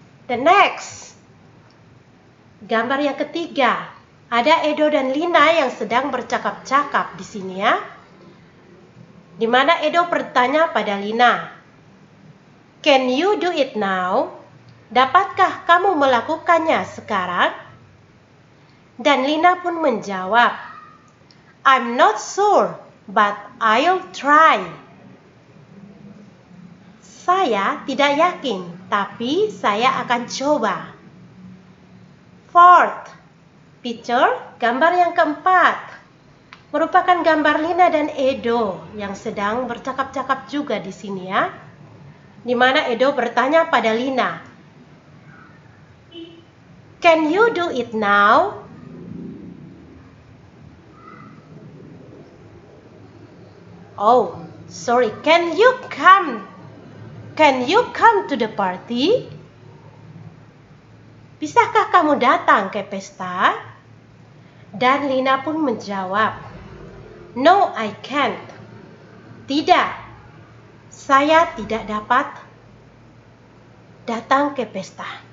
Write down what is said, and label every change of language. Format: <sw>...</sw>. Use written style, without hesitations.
<en>The next,</en> <id>gambar yang ketiga. Ada Edo dan Lina yang sedang bercakap-cakap di sini ya. Di mana Edo bertanya pada Lina,</id> <en>"Can you do it now?"</en> <id>Dapatkah kamu melakukannya sekarang? Dan Lina pun menjawab,</id> <en>"I'm not sure, but I'll try."</en> <id>Saya tidak yakin, tapi saya akan coba.</id> <en>Fourth picture,</en> <id>gambar yang keempat, merupakan gambar Lina dan Edo yang sedang bercakap-cakap juga di sini ya. Di mana Edo bertanya pada Lina,</id> <en>"Can you do it now?" Oh, sorry. Can you come to the party?</en> <id>Bisakah kamu datang ke pesta? Dan Lina pun menjawab,</id> <en>"No, I can't."</en> <id>Tidak, saya tidak dapat datang ke pesta.</id>